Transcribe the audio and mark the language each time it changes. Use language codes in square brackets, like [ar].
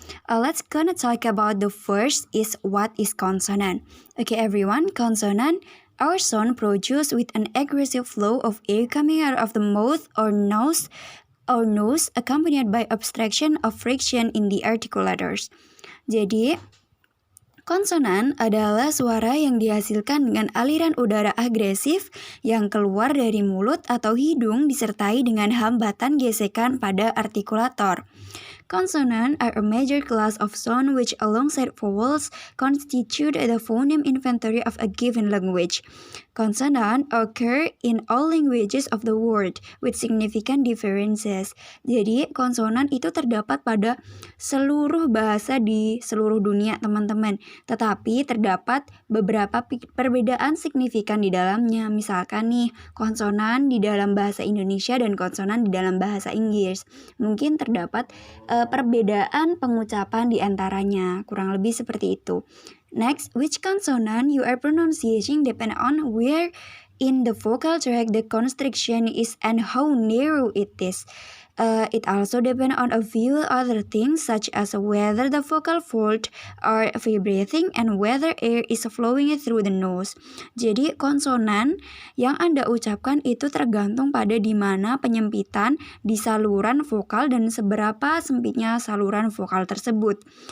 [en] Let's gonna talk about the first is what is consonant. Okay everyone, consonant our sound produced with an aggressive flow of air coming out of the mouth or nose accompanied by obstruction of friction in the articulators. [id] Jadi, konsonan adalah suara yang dihasilkan dengan aliran udara agresif yang keluar dari mulut atau hidung disertai dengan hambatan gesekan pada artikulator. [en] Consonants are a major class of sound which alongside vowels constitute the phoneme inventory of a given language. Consonants occur in all languages of the world with significant differences. [id] Jadi konsonan itu terdapat pada seluruh bahasa di seluruh dunia teman-teman. Tetapi terdapat beberapa perbedaan signifikan di dalamnya. Misalkan nih konsonan di dalam bahasa Indonesia dan konsonan di dalam bahasa Inggris. Mungkin terdapat perbedaan pengucapan di antaranya, kurang lebih seperti itu. [en] Next, which consonant you are pronouncing depend on where in the vocal tract the constriction is and how narrow it is. It also depends on a few other things such as whether the vocal folds are vibrating and whether air is flowing through the nose. [id] Jadi konsonan yang Anda ucapkan itu tergantung pada di mana penyempitan di saluran vokal dan seberapa sempitnya saluran vokal tersebut.